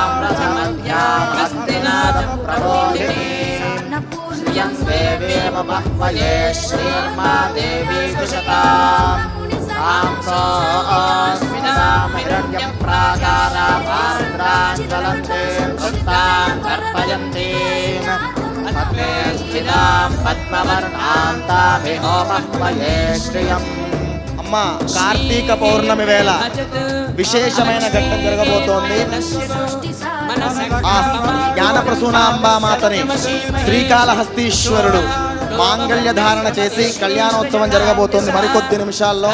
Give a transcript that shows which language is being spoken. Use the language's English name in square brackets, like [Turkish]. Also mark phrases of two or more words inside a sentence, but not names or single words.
[Sanskrit] रथमध्याम् हस्तिनादं प्रबोधिनीं श्रियं देवीम बह्वये श्रीर्मा देवी दुषताम् तां सोऽस्मिनां हिरण्यं प्राकाराभास्राञ्ज्वलन्तीं वृत्तां तर्पयन्तीम् पद्मे स्थितां पद्मवर्णां तामिहो बह्वये श्रियम्। [Telugu] అమ్మ కార్తీక పౌర్ణమి వేళ విశేషమైన ఘట్టం జరగబోతోంది. ఆ జ్ఞానప్రసూనాంబా మాతని శ్రీకాళహస్తీశ్వరుడు మాంగళ్య ధారణ చేసి కళ్యాణోత్సవం జరగబోతోంది మరికొద్ది నిమిషాల్లో.